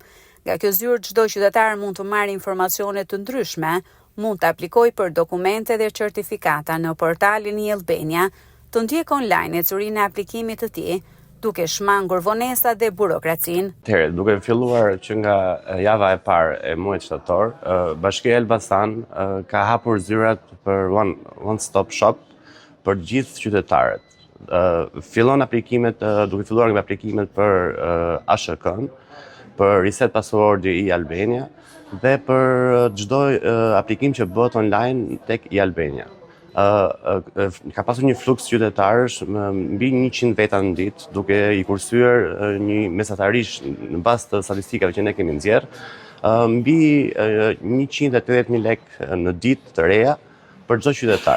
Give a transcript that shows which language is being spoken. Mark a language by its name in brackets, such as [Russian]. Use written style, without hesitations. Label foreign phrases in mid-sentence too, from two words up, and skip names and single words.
[Albanian] Nga kjo zyrë çdo qytetar mund të marrë informacione të ndryshme, mund të aplikojë për dokumente dhe certifikata në portalin i Albania, të ndjek online ecurinë e aplikimit të tij, duke shmangur vonesat dhe burokracinë. Atëherë, duke filluar që nga java e parë e muajit shtator, Bashkia Elbasan ka hapur zyrat për [English] one stop shop [Albanian] për gjithë qytetarët. Fillon aplikimet, duke filluar nga aplikimet për ASHK-n, për reset passwordi i Albania dhe për çdo aplikim që bëhet online tek i Albania. Ka pasur një fluks qytetarësh mbi 100 veta në ditë, duke i kursyer një mesatarisht në bazë të statistikave që ne kemi nxjerr, mbi 180.000 lekë në ditë të reja për çdo qytetar.